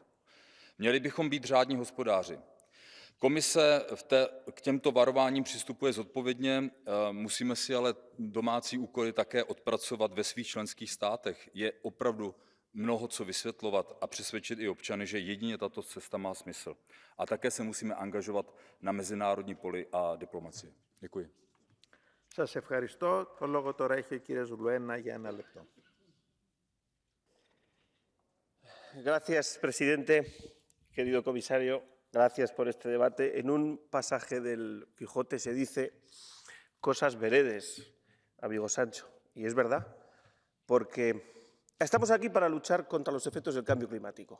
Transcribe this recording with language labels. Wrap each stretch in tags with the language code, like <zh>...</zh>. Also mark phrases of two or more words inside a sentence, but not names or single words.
<cs>Měli bychom být řádní hospodáři. Komise k těmto varováním přistupuje zodpovědně, musíme si ale domácí úkoly také odpracovat ve svých členských státech. Je opravdu mnoho co vysvětlovat a přesvědčit i občany, že jedině tato cesta má smysl. A také se musíme angažovat na mezinárodní poli a diplomacii. Děkuji.</cs> <el>Σας ευχαριστώ. Το λόγο τώρα έχει ο κύριος Λουένα για 1 λεπτό.</el> <es>Gracias, presidente. Querido comisario, gracias por este debate. En un pasaje del Quijote se dice cosas veredes, amigo Sancho. Y es verdad, porque estamos aquí para luchar contra los efectos del cambio climático.</es>